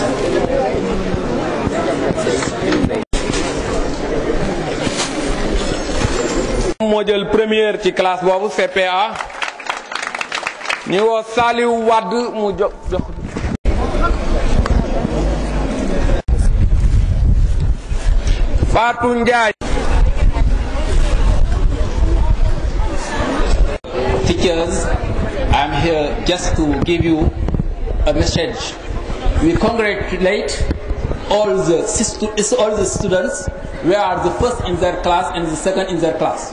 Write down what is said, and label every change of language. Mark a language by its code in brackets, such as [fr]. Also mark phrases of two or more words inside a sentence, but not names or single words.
[wo] moo jël première ci classe boobu CPA ñuy woo Saliou Wade mu jox Fatou Ndiaye. [en] Teachers, I'm here just to give you a message. We congratulate all the students. We are the first in their class and the second in their class.